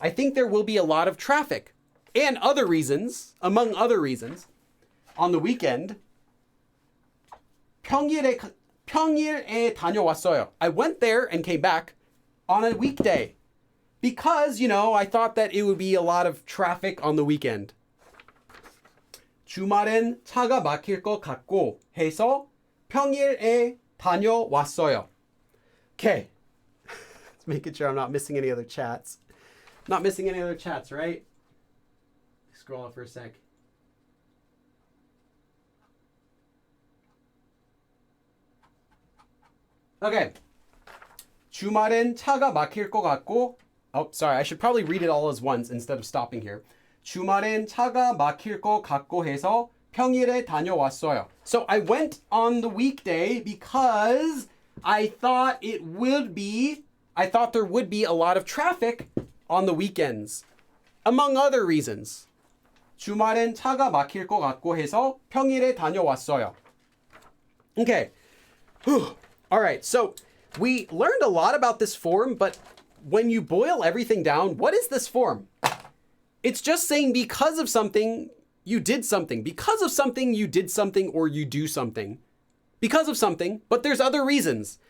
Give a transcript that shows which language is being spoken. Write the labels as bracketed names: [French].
[English] I think there will be a lot of traffic. And other reasons, among other reasons, on the weekend, [Korean] 평일에 다녀왔어요. [English] I went there and came back on a weekday. Because, I thought that it would be a lot of traffic on the weekend. [Korean] 주말엔 차가 막힐 것 같고 해서 평일에 다녀왔어요. [English] Okay. Let's make sure I'm not missing any other chats. Not missing any other chats, right? Scroll up for a sec. Okay. [Korean] 주말엔 차가 막힐 것 같고, [English] oh, sorry, I should probably read it all as once instead of stopping here. [Korean] 주말엔 차가 막힐 것 같고 해서 평일에 다녀왔어요. [English] So I went on the weekday because I thought there would be a lot of traffic on the weekends, among other reasons. [Korean] 주말엔 차가 막힐 것 같고 해서 평일에 다녀왔어요. [English] Okay. All right, so we learned a lot about this form, but when you boil everything down, what is this form? It's just saying because of something, you did something. Because of something, you did something or you do something. Because of something, but there's other reasons.